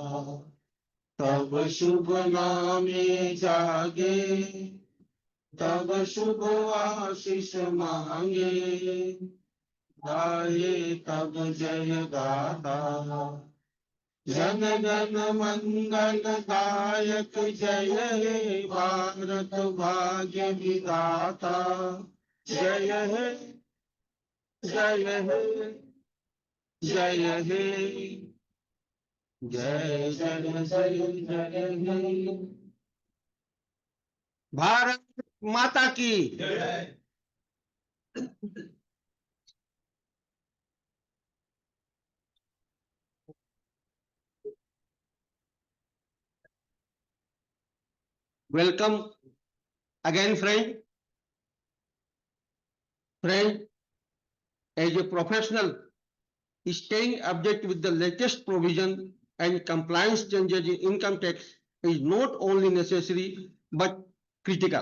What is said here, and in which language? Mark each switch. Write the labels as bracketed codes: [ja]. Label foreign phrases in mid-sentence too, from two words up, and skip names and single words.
[bn] তব শুভ নামে জাগে তব শুভ আশিস মাগে গাহে তব জয় গাথা জন গণ মঙ্গল দায়ক জয় হে ভারত ভাগ্য বিধাতা জয় হে জয় হে জয় হে জয় জয় জয় জয় হে [hi] भारत माता की जय। [en] Welcome again, friend. Friend, as a professional, staying updated with the latest provision and compliance changes in income tax is not only necessary but critical.